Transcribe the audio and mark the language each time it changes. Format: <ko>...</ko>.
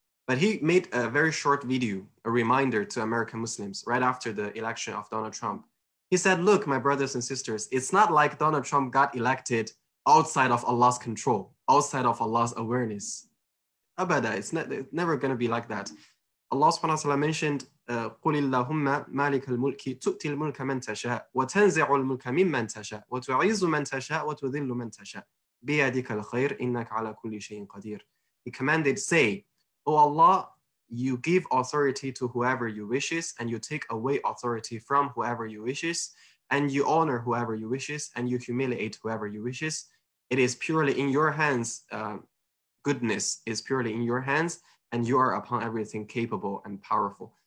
<en>But he made a very short video, a reminder to American Muslims right after the election of Donald Trump. He said, look, my brothers and sisters, it's not like Donald Trump got elected outside of Allah's control, outside of Allah's awareness. Abada, it's never going to be like that.</en> <ar>Allah subhanahu wa ta'ala mentioned, قُلِ اللَّهُمَّ مَالِكَ الْمُلْكِ تُؤْتِي الْمُلْكَ مَنْ تَشَاءُ وَتَنْزِعُ الْمُلْكَ مِمَّنْ تَشَاءُ وَتُعِزُّ مَنْ تَشَاءُ وَتُذِلُّ مَنْ تَشَاءُ بِيَدِكَ الْخَيْرُ إِنَّكَ عَلَى كُلِّ شَيْءٍ قَدِيرٌ.</ar> <en>He commanded, say, O Allah, you give authority to whoever you wishes, and you take away authority from whoever you wishes, and you honor whoever you wishes, and you humiliate whoever you wishes. It is purely in your hands. Goodness is purely in your hands, and you are upon everything capable and powerful.</en>